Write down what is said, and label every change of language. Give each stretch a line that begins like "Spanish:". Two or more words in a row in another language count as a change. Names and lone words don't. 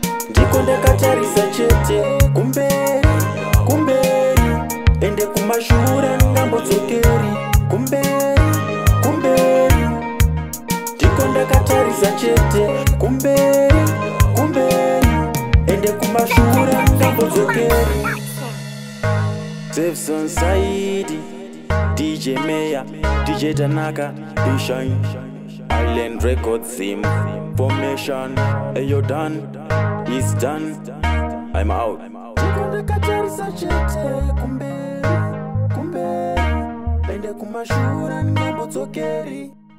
Shona: Ndiko ndakatarisa chete, kumberi, kumberi, ende kumashure ngambodzokeri, kumberi, kumberi. Ndiko ndakatarisa chete, kumberi, kumberi, ende kumashure ngambodzokeri. Safe Society. D J Mayor, D J Tanaka, Bishine, Island Records, same formation.
English: Ayo, done, it's done, I'm out.
Shona: Ndiko ndakatarisa chete kumberi, kumberi. Pende kumashura, ndingambodzokeri.